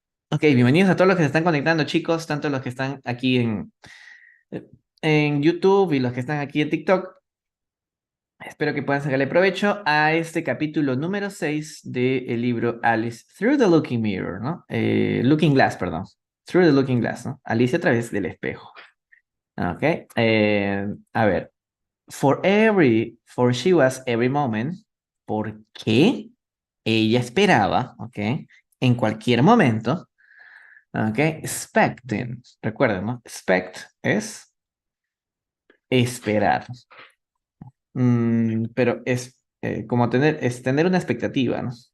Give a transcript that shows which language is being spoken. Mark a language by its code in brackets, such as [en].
[es] Ok, bienvenidos a todos los que se están conectando, chicos, tanto los que están aquí en YouTube y los que están aquí en TikTok. Espero que puedan sacarle provecho a este capítulo número 6 del libro Alice Through the Looking Mirror, ¿no? Looking Glass, perdón. Through the Looking Glass, ¿no? Alicia a través del espejo. Ok. A ver. [en] For she was every moment. [es] Porque ella esperaba, ¿ok? En cualquier momento. Ok. Expecting. Recuerden, ¿no? Expect es esperar. Pero como es tener una expectativa, ¿no?